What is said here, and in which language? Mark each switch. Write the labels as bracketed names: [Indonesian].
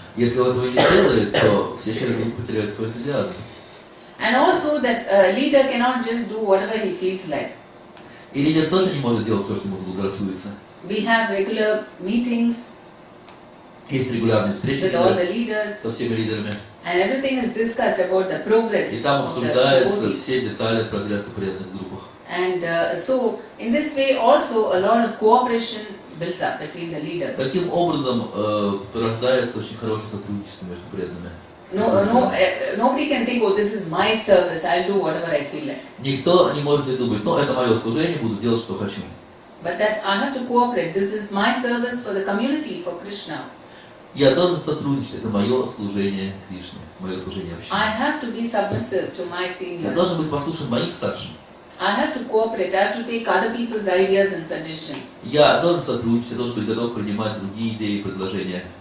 [Russian] Если он этого не делает, то все члены группы потеряют свой энтузиазм. [English] And also that leader cannot just do whatever he feels like. [Russian] И лидер тоже не может делать все, что ему заблагорассудится. [English] We have regular meetings [Russian] Есть регулярные встречи [English] with all the leaders, [Russian] со всеми лидерами. [English] and everything is discussed about the progress [Russian] И там [English] of the [Russian] обсуждаются [English] devotees. [Russian] все детали прогресса в преданных группах. [English] And so, in this way, also a lot of cooperation builds up between the leaders. [Russian] Таким образом порождается очень хорошее сотрудничество между преданными. [English] Nobody can think, oh, this is my service, I'll do whatever I feel like. [Russian] Никто не может себе думать, ну это мое служение, буду делать, что хочу. [English] But that I have to cooperate. This is my service for the community, for Krishna. [Russian] Я должен сотрудничать, это мое служение Кришне, мое служение [English] I [Russian] общине. [English] have to be submissive to my [Russian] Я [English] seniors. [Russian] должен быть послушен моим старшим. [English] I have to cooperate. I have to take other people's ideas and suggestions. [Russian] Я должен сотрудничать, я должен быть готов принимать другие идеи и предложения.